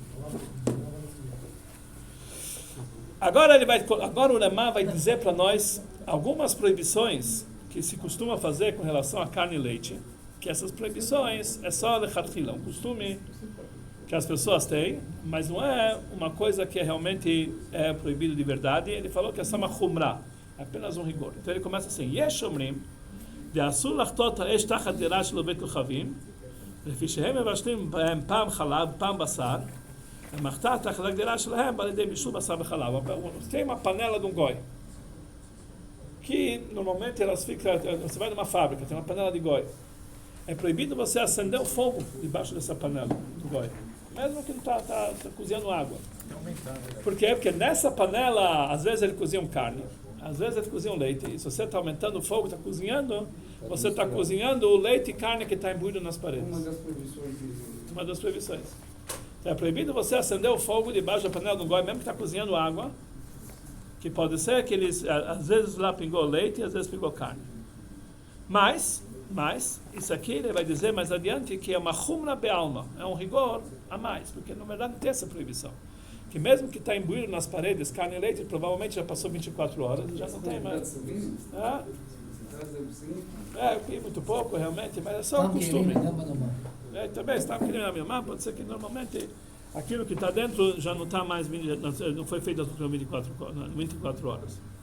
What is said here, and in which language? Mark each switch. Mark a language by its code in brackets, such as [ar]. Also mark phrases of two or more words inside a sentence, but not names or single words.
[pt] Agora o Ramá vai dizer para nós algumas proibições que se costuma fazer com relação a carne e leite, que essas proibições é só lechatchila, um costume que as pessoas têm, mas não é uma coisa que realmente é proibido de verdade. Ele falou que é só uma chumrah, apenas um rigor. Então ele começa assim: [he] יש אומרים דאסור לחתות האש תחת דירה של בית כוכבים, לפי שהם מבשלים בהם פעם חלב, פעם בשר, ומחתה תחת הגדירה שלהם על ידי בישול בשר וחלב. [pt] Tem uma panela de um goi, que normalmente elas ficam, você vai numa fábrica, tem uma panela de goi. É proibido você acender o fogo debaixo dessa panela do goi, mesmo que não está cozinhando água. Por quê? Porque nessa panela, às vezes ele cozinha carne, às vezes ele cozinha leite, e se você está aumentando o fogo, está cozinhando, você está cozinhando o leite e carne que está imbuído nas paredes. Uma das proibições que existe. Uma das proibições. Então é proibido você acender o fogo debaixo da panela do goi, mesmo que está cozinhando água, que pode ser que eles, às vezes lá pingou leite e às vezes pingou carne. Mas, isso aqui ele vai dizer mais adiante que é uma [arc] chumra be'alma, [pt] é um rigor a mais, porque na verdade não tem essa proibição. Que mesmo que está imbuído nas paredes, carne e leite, provavelmente já passou 24 horas e já não tem mais. Ah, muito pouco realmente, mas é só um costume. Também está querendo a minha mão, pode ser que normalmente aquilo que está dentro já não está mais, não foi feito nas 24 horas.